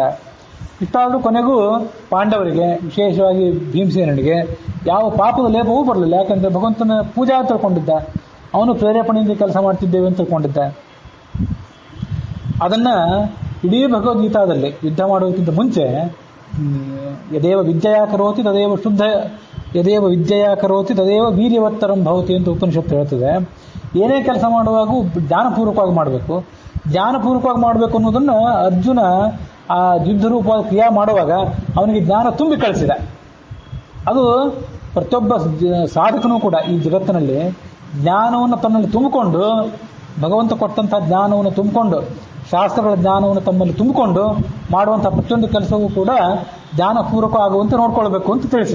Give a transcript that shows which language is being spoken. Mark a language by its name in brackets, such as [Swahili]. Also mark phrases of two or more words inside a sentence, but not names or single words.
[Kannada] ಇಷ್ಟಾದರೂ ಕೊನೆಗೂ ಪಾಂಡವರಿಗೆ, ವಿಶೇಷವಾಗಿ ಭೀಮಸೇನಿಗೆ ಯಾವ ಪಾಪದ ಲೇಪವೂ ಬರಲಿಲ್ಲ. ಯಾಕಂದರೆ ಭಗವಂತನ ಪೂಜಾ ತಿಳ್ಕೊಂಡಿದ್ದ, ಅವನು ಪ್ರೇರೇಪಣೆಯಿಂದ ಕೆಲಸ ಮಾಡ್ತಿದ್ದೇವೆ ಅಂತ ತಿಳ್ಕೊಂಡಿದ್ದ. ಅದನ್ನು ಇಡೀ ಭಗವದ್ಗೀತಾದಲ್ಲಿ ಯುದ್ಧ ಮಾಡೋದಕ್ಕಿಂತ ಮುಂಚೆ [Sanskrit] ಯದೇವ ವಿದ್ಯೆಯ ಕರೋತಿ ತದೇವ ಯದೇವ ವಿದ್ಯೆಯ ಕರೋತಿ ತದೇವ ವೀರ್ಯವತ್ತರಂ ಭವತಿ [Kannada] ಅಂತ ಉಪನಿಷತ್ತು ಹೇಳ್ತದೆ. ಏನೇ ಕೆಲಸ ಮಾಡುವಾಗೂ ಜ್ಞಾನಪೂರ್ವಕವಾಗಿ ಮಾಡಬೇಕು. ಜ್ಞಾನಪೂರ್ವಕವಾಗಿ ಮಾಡಬೇಕು ಅನ್ನೋದನ್ನು ಅರ್ಜುನ ಆ ಯುದ್ಧ ರೂಪವಾದ ಕ್ರಿಯಾ ಮಾಡುವಾಗ ಅವನಿಗೆ ಜ್ಞಾನ ತುಂಬಿ ಕಳಿಸಿದ. ಅದು ಪ್ರತಿಯೊಬ್ಬ ಸಾಧಕನೂ ಕೂಡ ಈ ಜಗತ್ತಿನಲ್ಲಿ ಜ್ಞಾನವನ್ನು ತನ್ನಲ್ಲಿ ತುಂಬಿಕೊಂಡು, ಭಗವಂತ ಕೊಟ್ಟಂಥ ಜ್ಞಾನವನ್ನು ತುಂಬಿಕೊಂಡು, ಶಾಸ್ತ್ರಗಳ ಜ್ಞಾನವನ್ನು ತಮ್ಮಲ್ಲಿ ತುಂಬಿಕೊಂಡು ಮಾಡುವಂಥ ಪ್ರತಿಯೊಂದು ಕೆಲಸವೂ ಕೂಡ ಜ್ಞಾನಪೂರ್ವಕ ಆಗುವಂತೆ ನೋಡ್ಕೊಳ್ಬೇಕು ಅಂತ ತಿಳಿಸಿದೆ.